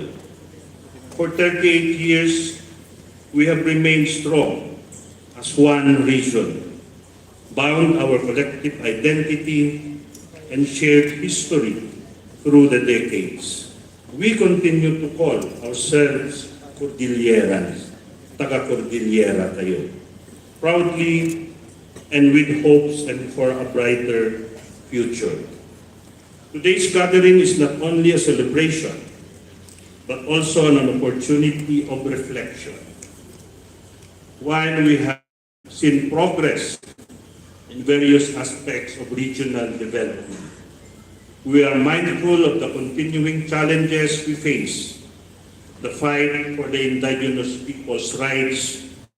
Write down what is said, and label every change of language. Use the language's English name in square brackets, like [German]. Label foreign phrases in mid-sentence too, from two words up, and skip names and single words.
[English] For 38 years, we have remained strong as one region, bound our collective identity and shared history through the decades. We continue to call ourselves Cordillerans, [Filipino] taga-Cordillera tayo, [English] proudly and with hopes and for a brighter future. Today's gathering is not only a celebration, but also an opportunity of reflection. While we have seen progress in various aspects of regional development, we are mindful of the continuing challenges we face, the fight for the indigenous people's rights,